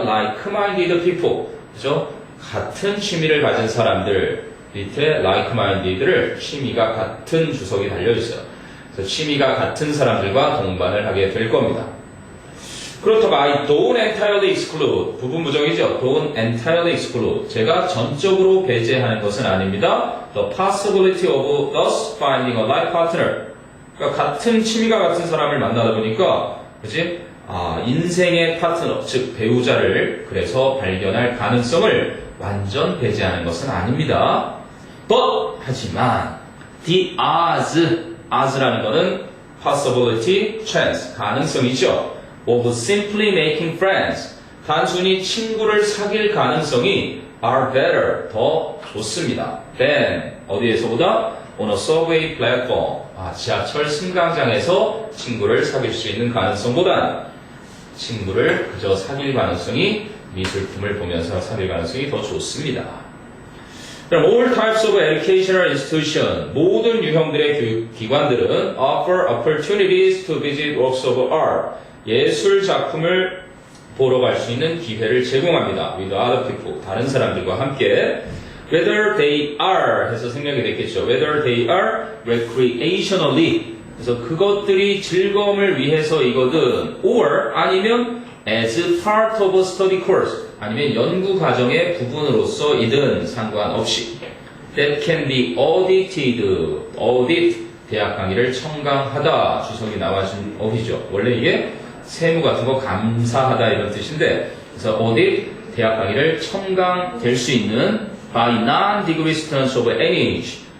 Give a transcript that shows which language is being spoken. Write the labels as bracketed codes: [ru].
[en] like-minded people, 그죠? [ko] 같은 취미를 가진 사람들 밑에 like-minded를 취미가 같은 주석이 달려있어요. 그래서 취미가 같은 사람들과 동반을 하게 될 겁니다. [en] 그렇다고 I don't entirely exclude 부분 부정이죠. [ko] don't entirely exclude 제가 전적으로 배제하는 것은 아닙니다. The possibility of thus finding a life partner 그러니까 같은 취미가 같은 사람을 만나다 보니까 그치? 인생의 파트너 즉 배우자를 그래서 발견할 가능성을 완전 배제하는 것은 아닙니다. But 하지만 the ods라는 것은 possibility, chance 가능성이죠. of simply making friends 단순히 친구를 사귈 가능성이 are better 더 좋습니다. than 어디에서보다 on a subway platform 지하철 승강장에서 친구를 사귈 수 있는 가능성보단 친구를 그저 사귈 가능성이 미술품을 보면서 사귈 가능성이 더 좋습니다. [en] 그럼 all types of educational institution, 모든 유형들의 교육기관들은 offer opportunities to visit works of art, 예술 작품을 보러 갈 수 있는 기회를 제공합니다. with other people, 다른 사람들과 함께. whether they are 해서 생략이 됐겠죠. whether they are recreationally, 그래서 그것들이 즐거움을 위해서이거든, or 아니면 as part of a study course, 아니면 연구 과정의 부분으로서이든 상관없이. [ko] that can be audited, audit, 대학 강의를 청강하다, 주석이 나와준 어휘죠. 원래 이게 세무 같은 거 감사하다 이런 뜻인데, 그래서 audit, 대학 강의를 청강될 수 있는 by non-degree students of any age,